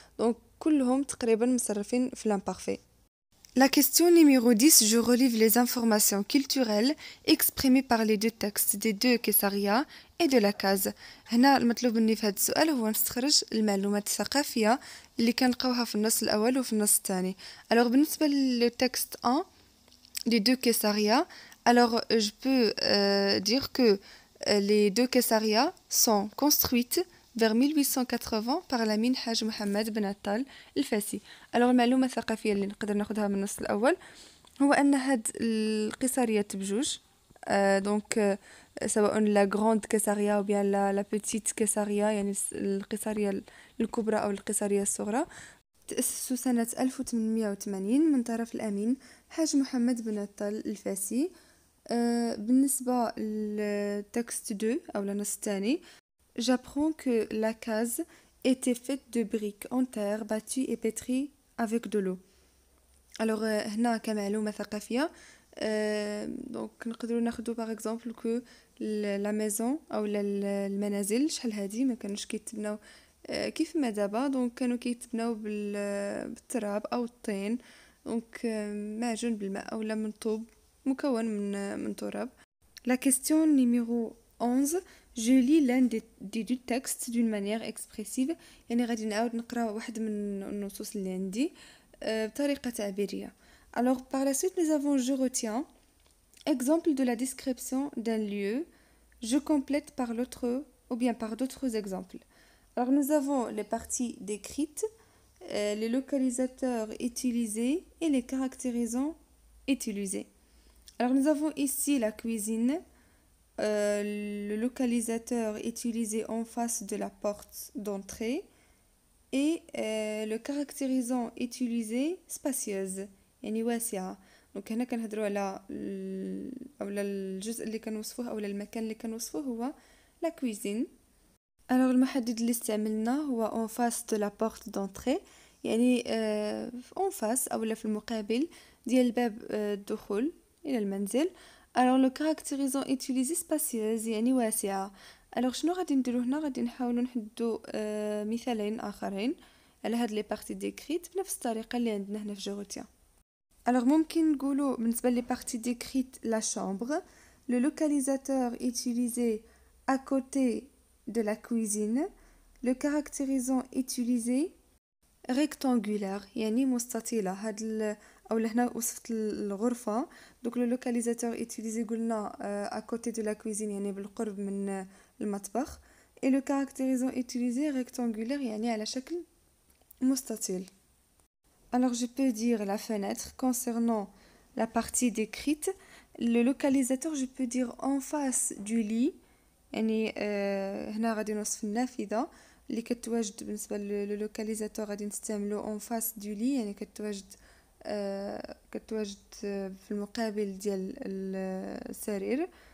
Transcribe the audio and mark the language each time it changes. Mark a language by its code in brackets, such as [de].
[ar] Donc كلهم تقريبا مصرفين في l'imparfait. [fr] La question numéro 10, je relève les informations culturelles exprimées par les deux textes des deux Caesarea et de la case. [ar] هنا المطلوب مني في هذا السؤال هو نستخرج المعلومات الثقافية اللي كنلقاوها في النص الأول وفي النص الثاني. [fr] Alors [ar] بالنسبة للتكست 1 [fr] des deux Caesarea, alors je peux dire que les deux Caesarea sont construites vers 1880 par l'Amin Haj Mohammed Ben Attal الفاسي. [ar] Alors المعلومة الثقافية اللي نقدر ناخدها من النص الأول هو أن هاد القيصريات بجوج donc سواء [fr] la grande Caesarea ou bien la petite Caesarea, [ar] يعني القيصرية الكبرى أو القيصرية الصغرى تأسسوا سنة 1880 من طرف الأمين حاج محمد بن عطال الفاسي. بالنسبة للتكست 2 أو للنص الثاني [fr] j'apprends que la case était faite de briques en terre battues et pétries avec de l'eau. [ar] Alors هنا كمعلومة ثقافية donc نقدروا ناخدو [fr] par exemple que la maison [ar] أو المنازل شحال هادي ما كانوش كيتبناو كيف ما دابا دونك كانوا كيتبناو بالتراب او الطين دونك معجون بالماء او من طوب مكون من تراب. [fr] La question numéro 11, je lis l'un des deux textes d'une manière expressive, [ar] يعني غادي نعاود نقرا واحد من النصوص اللي عندي بطريقة تعبيرية. [fr] Alors par la suite nous avons je retiens exemple de la description d'un lieu, je complète par l'autre ou bien par d'autres exemples. Alors nous avons les parties décrites, les localisateurs utilisés et les caractérisants utilisés. Alors nous avons ici la cuisine, le localisateur utilisé en face de la porte d'entrée et le caractérisant utilisé spacieuse [ar] يعني واسعة. دونك هنا كنهضروا على اولا الجزء اللي كنوصفوه اولا المكان اللي كنوصفوه هو la cuisine. Alors المحدد اللي استعملنا هو [fr] en face de la porte d'entrée [ar] يعني en face أو في المقابل ديال باب الدخول إلى المنزل. [fr] Alors le caractérisant utilisé spacieuse [ar] يعني واسعة. Alors شنو غادي نديرو هنا غادي نحاولوا نحددوا مثالين آخرين على هاد لي بارتي ديكريت بنفس الطريقة اللي عندنا هنا في جوغوتيا. [fr] Alors [ar] ممكن نقولوا بالنسبة لي بارتي ديكريت [fr] la chambre, le localisateur utilisé à côté de la cuisine, le caractérisant utilisé rectangulaire [ar] يعني مستطيلة. هاد او هنا وصفت الغرفة [fr] donc le localisateur utilisé [ar] قلنا [fr] à côté de la cuisine [ar] يعني بالقرب من المطبخ [fr] et le caractérisant utilisé rectangulaire [ar] يعني على شكل مستطيل. [fr] Alors je peux dire la fenêtre concernant la partie décrite, le localisateur je peux dire en face du lit [ar] يعني هنا غادي نوصف النافذة اللي كتواجد بالنسبة للوكاليزاتور غادي نستعملو en face du lit يعني كتواجد في المقابل ديال السرير.